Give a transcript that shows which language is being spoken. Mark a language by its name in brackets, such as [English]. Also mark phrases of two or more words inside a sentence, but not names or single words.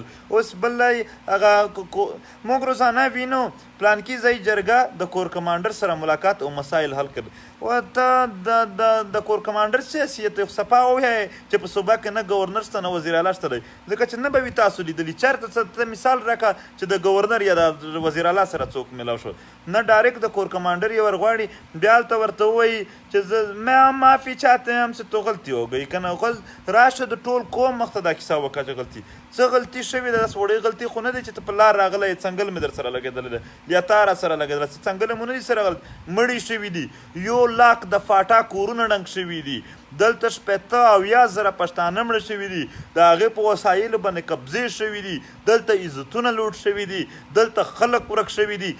[Pashto] اوس بل هغه موږ روزانه وینو پلانکي ځای جرګه د [English] corps commander [Pashto] سره ملاقات او مسایل حل کړ، و ته د [English] corps commander [Pashto] سیاسیت صفا ووایې چې په صوبه کې نه ګورنر شته نه وزیر اعلی شته دی، ځکه چې نه به وي تاسو لیدلي. چېرته ته مثال راکړه چې د گورنر یا د وزیر اعلی سره څوک میلاو شو؟ نه ډایرکټ د [English] corps commander [Pashto] یې ورغواړي، بیا هلته ورته ووایي چې [Urdu] میں معافی چاہتے ہیں ہم سے تو غلطی ہو گئی [Pashto] که نه راشه د ټول قوم مخ ته دا کیسه وکړه چې غلطي څه غلطي شوې ده. داسې وړې غلطي خو نه دی چې ته په لار راغلی څنګل مې در سره لګېدلی ده یا تا را سره لګېدلی څنګل مو نه دي سره غلط، مړي شوي دي، 1 لاک د فاټا کورونه ډنګ شوي دي، دلته 80,000 پښتانه مړه شوي دي، د هغې په وسایلو باندې قبضې شوي دي، دلته عزتونه لوټ شوي دي، دلته خلک ورک شوي دي.